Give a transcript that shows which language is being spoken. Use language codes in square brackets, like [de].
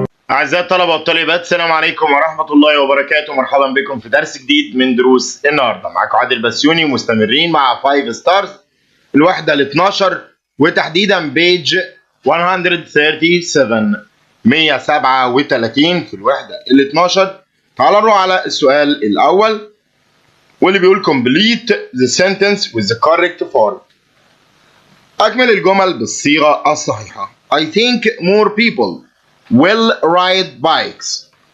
[ar] أعزائي الطلبة والطالبات، السلام عليكم ورحمة الله وبركاته. مرحبا بكم في درس جديد من دروس النهارده. معاكم عادل بسيوني، مستمرين مع فايف ستارز الوحده ال 12 وتحديدا بيج 137 137 في الوحده ال 12. تعالوا نروح على السؤال الأول واللي بيقول [en] complete the sentence with the correct form. [ar] أكمل الجمل بالصيغة الصحيحة. [en] I think more people will ride bikes.